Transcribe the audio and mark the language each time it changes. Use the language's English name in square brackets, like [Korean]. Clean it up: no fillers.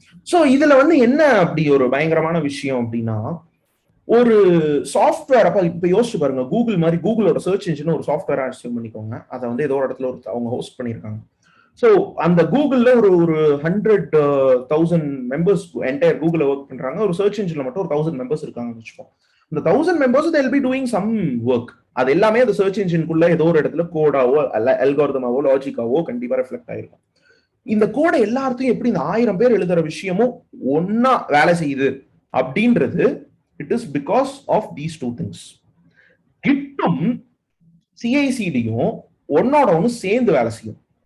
[Tamil] So இதுல வந்து என்ன அப்படி ஒரு பயங்கரமான விஷயம் அப்படின்னா, ஒரு சாஃப்ட்வேர் அப்ப இப்ப யோசிச்சு பாருங்க, கூகுள் மாதிரி கூகுளோட சர்ச் இன்ஜின் ஒரு சாஃப்ட்வேரா அசியூம் பண்ணிக்கோங்க. அதை வந்து ஏதோ ஒரு இடத்துல அவங்க ஹோஸ்ட் பண்ணிருக்காங்க. சோ அந்த கூகுள்ல ஒரு 100,000 மெம்பர்ஸ் என்டையர் கூகுள்ல ஒர்க் பண்றாங்க. ஒரு சர்ச் இன்ஜின்ல மட்டும் ஒரு 1000 மெம்பர்ஸ் இருக்காங்கன்னு வச்சுப்போம். இந்த 1000 members [English] they will be doing some work. [Tamil] அது எல்லாமே அந்த சர்ச் இன்ஜின்குள்ள ஏதோ ஒரு இடத்துல கோடாவோ அல்காரிதமாவோ லாஜிக்காவோ கண்டிப்பா ரிஃப்ளெக்ட் ஆயிருக்கும். இந்த கோடை எல்லாத்தையும் எப்படி இந்த 1000 பேர் எழுதுற விஷயமும் ஒன்னா வேலை செய்யுது அப்படின்றது [English] It is because of these 2 things. [Tamil] கிட்டும் CICDயும் ஒன்னோட ஒன்னு சேர்ந்து வேலை செய்யும்.